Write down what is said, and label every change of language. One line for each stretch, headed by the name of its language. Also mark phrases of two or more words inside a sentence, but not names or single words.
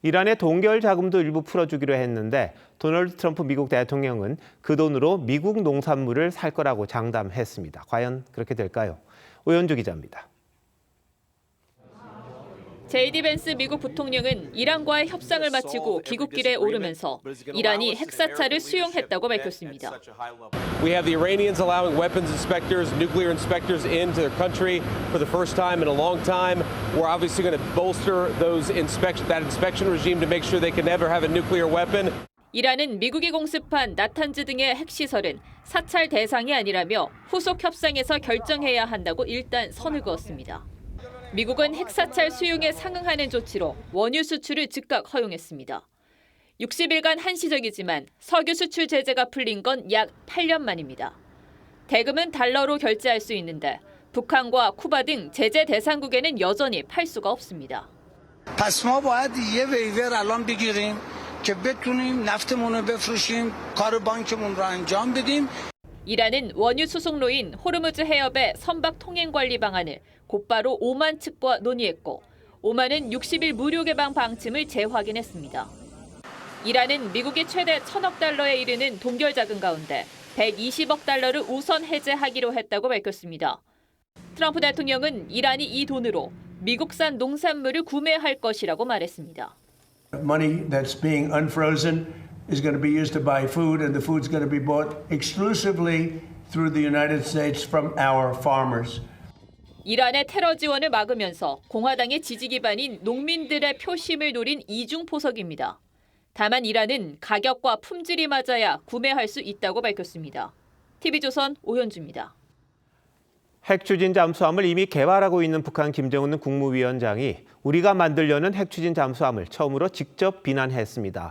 Korean: 이란의 동결 자금도 일부 풀어주기로 했는데 도널드 트럼프 미국 대통령은 그 돈으로 미국 농산물을 살 거라고 장담했습니다. 과연 그렇게 될까요? 오현주 기자입니다. 제이디 벤스 미국 부통령은 이란과의 협상을 마치고 귀국길에 오르면서 이란이 핵사찰을 수용했다고 밝혔습니다.
English: We have the Iranians allowing weapons inspectors, nuclear inspectors into their country for the first time in a long time. We're obviously going to bolster that inspection regime to make sure they can never have a nuclear weapon.
Korean: 이란은 미국이 공습한 나탄즈 등의 핵시설은 사찰 대상이 아니라며 후속 협상에서 결정해야 한다고 일단 선을 그었습니다. 미국은 핵사찰 수용에 상응하는 조치로 원유 수출을 즉각 허용했습니다. 60일간 한시적이지만 석유 수출 제재가 풀린 건 약 8년 만입니다. 대금은 달러로 결제할 수 있는데 북한과 쿠바 등 제재 대상국에는 여전히 팔 수가 없습니다.
Persian: پس ما باید یه ویور الان بگیریم که بتونیم نفتمون رو بفروشیم کار بانکمون رو انجام بدیم.
Korean: 이란은 원유 수송로인 호르무즈 해협의 선박 통행 관리 방안을 곧바로 오만 측과 논의했고 오만은 60일 무료 개방 방침을 재확인했습니다. 이란은 미국이 최대 1,000억 달러에 이르는 동결 자금 가운데 120억 달러를 우선 해제하기로 했다고 밝혔습니다. 트럼프 대통령은 이란이 이 돈으로 미국산 농산물을 구매할 것이라고 말했습니다.
English: Money that's being unfrozen is going to be used to buy food, and the food's going to be bought exclusively through the United States from our farmers.
Korean: 이란의 테러 지원을 막으면서 공화당의 지지 기반인 농민들의 표심을 노린 이중 포석입니다. 다만 이란은 가격과 품질이 맞아야 구매할 수 있다고 밝혔습니다. TV조선 오현주입니다. 핵추진 잠수함을 이미 개발하고 있는 북한 김정은 국무위원장이 우리가 만들려는 핵추진 잠수함을 처음으로 직접 비난했습니다.